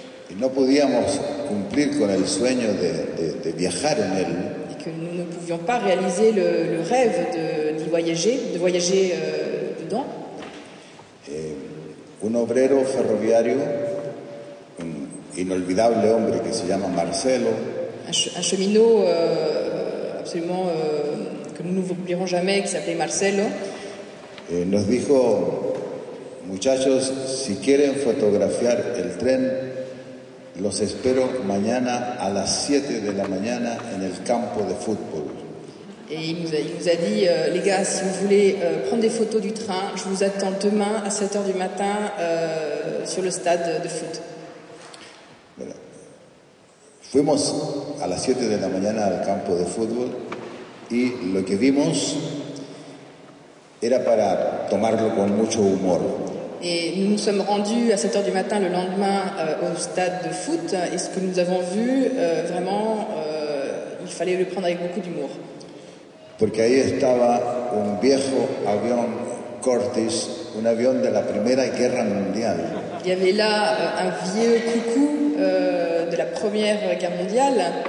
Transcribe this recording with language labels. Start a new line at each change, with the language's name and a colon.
Spanish: y no podíamos cumplir con el sueño de viajar en él,
French: et que nous ne pouvions pas réaliser le rêve de voyager dedans,
Spanish: un obrero ferroviario, un inolvidable hombre que se llama Marcelo,
French: un cheminot absolument que nous n'oublierons jamais, qui s'appelait Marcelo,
Spanish: nos dijo, muchachos, si quieren fotografiar el tren, los espero mañana a las 7 de la mañana en el campo de fútbol.
French: et il nous a dit, les gars, si vous voulez prendre des photos du train, je vous attends demain à 7h du matin sur le stade de foot.
Spanish: Bueno, fuimos a las 7 de la mañana al campo de fútbol y lo que vimos era para tomarlo con mucho humor.
French: Et nous nous sommes rendus à 7h du matin le lendemain au stade de foot, et ce que nous avons vu, vraiment, il il fallait le prendre avec beaucoup d'humour.
Spanish: Porque ahí estaba un viejo avión Curtiss, un avión de la Primera Guerra Mundial.
French: Il y avait là un vieux coucou de la Première Guerre mondiale.